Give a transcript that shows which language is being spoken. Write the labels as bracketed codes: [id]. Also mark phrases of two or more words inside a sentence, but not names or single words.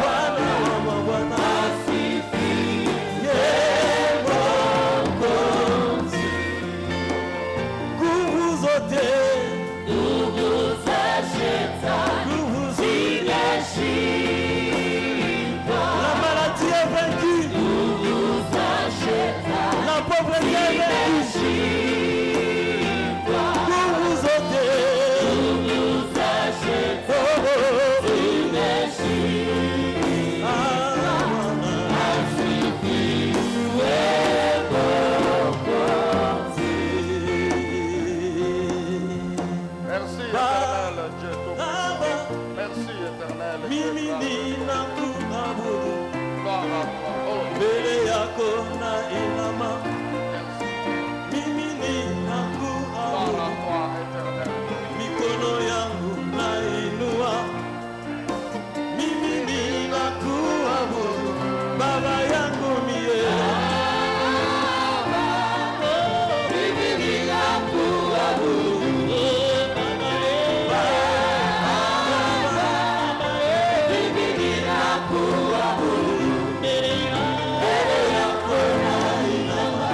[sw] Bwana wa mabwana. Asifiwe Mwokozi. Nguvu zote, nguvu za shetani zimeshindwa. [fr] La maladie est vaincue, [sw] nguvu za shetani. [fr] La pauvreté est vaincue, [sw] nguvu zote, nguvu za shetani zimeshindwa. Asifiwe Mwokozi. [fr] Merci éternel Dieu Tout-Puissant. Merci éternel Dieu. [sw] Mimi ninakuabudu, [fr] Gloire à toi. Oh, [sw] mbele yako na inama. [fr] merci. [sw] Mimi [fr] Gloire [sw] ninakuabudu, [fr] à toi éternel. [sw] mikono yangu nainua. Mimi ninakuabudu, Baba yangu mie. Mimi ninakuabudu, mimi ninakuabudu, mbele yako nainama.